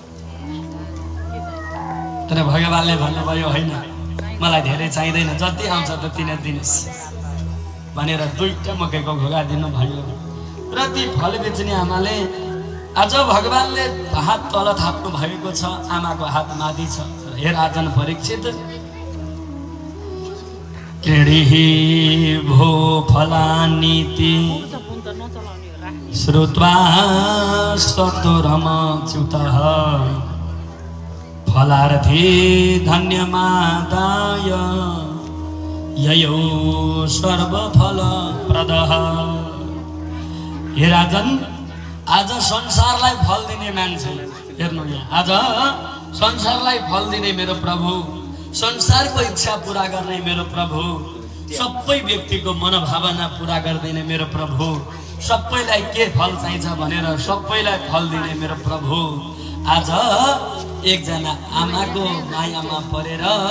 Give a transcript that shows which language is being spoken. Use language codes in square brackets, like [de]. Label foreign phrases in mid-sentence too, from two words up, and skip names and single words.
[ne] तर भगवानले भन्नुभयो होइन, मलाई धेरै चाहिँदैन, जति आउँछ त्यति नै दिनुहोस् भनेर 2टा मकैको घोगा दिनुभयो। र ती फल बेच्ने आमाले आज भगवानले हात तल थाप्नु भएको छ, आमाको हात माथि छ। [sa] हे राजन परीक्षित, क्रीडिहि भो फलानीति श्रुत्वा सतुरमच्युतः फलार्थी धन्यमादाय ययो सर्वफलप्रदः। [ne] हे राजन, आज संसारलाई फल दिने मान्छे, हेर्नु यहाँ, आज संसारलाई फल दिने मेरो प्रभु, संसारको इच्छा पूरा गर्ने मेरो प्रभु, सबै व्यक्तिको मनोभावना पूरा गरिदिने मेरो प्रभु, सबैलाई के फल चाहिन्छ भनेर सबैलाई फल दिने मेरो प्रभु, आज एकजना आमाको मायामा परेर